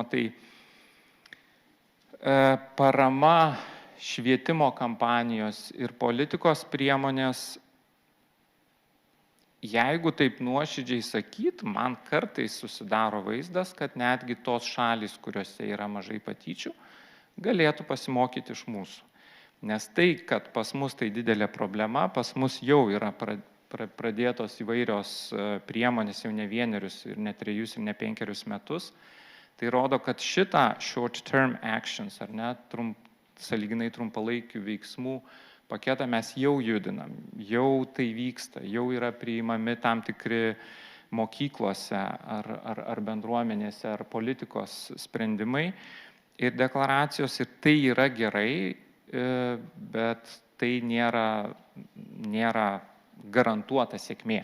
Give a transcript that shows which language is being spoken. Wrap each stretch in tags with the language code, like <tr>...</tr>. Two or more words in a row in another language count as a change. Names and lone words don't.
<lt>Tai parama švietimo kampanijos ir politikos priemonės, jeigu taip nuoširdžiai sakyt, man kartais susidaro vaizdas, kad netgi tos šalys, kuriuose yra mažai patyčių, galėtų pasimokyti iš mūsų. Nes tai, kad pas mus tai didelė problema, pas mus jau yra pradėtos įvairios priemonės jau ne vienerius ir ne 3 ir ne 5 metus, tai rodo, kad šitą</lt> <en>short-term actions,</en> <lt>ar ne, sąlyginai trumpalaikių veiksmų paketą mes jau judinam, jau tai vyksta, jau yra priimami tam tikri mokyklose ar bendruomenėse ar politikos sprendimai ir deklaracijos, ir tai yra gerai, bet tai nėra garantuota sėkmė.</lt>